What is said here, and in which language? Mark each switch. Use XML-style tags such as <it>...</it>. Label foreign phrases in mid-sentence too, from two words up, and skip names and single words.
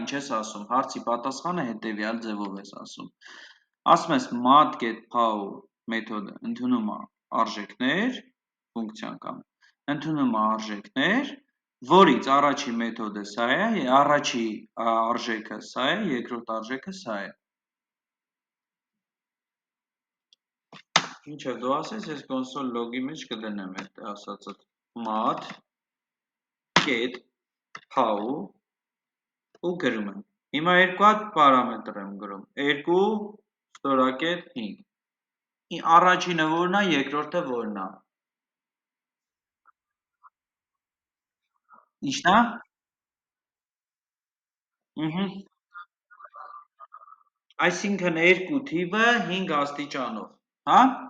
<hy>ես ասում, հարցի պատասխանը հետևյալ ձևով ես ասում։ Ասում ես mat.pow մեթոդը ընդունում է արժեքներ, ֆունկցիան կամ ընդունում է արժեքներ, որից առաջի մեթոդը սա է, առաջի արժեքը սա է, երկրորդ արժեքը սա է։ Ինչև դու ասես, ես</hy> <en>console log-</en> <hy>ի մեջ կդնեմ այդ ասածը</hy> <en>mat get pow</en> <hy>ու գրում եմ։ Հիմա երկու հատ պարամետր եմ գրում, 2 ստորակետ 5։ Առաջինը որն է, երկրորդը որն է։ Ինչն է։ Այսինքն երկու թիվը 5 աստիճանով, հա։</hy>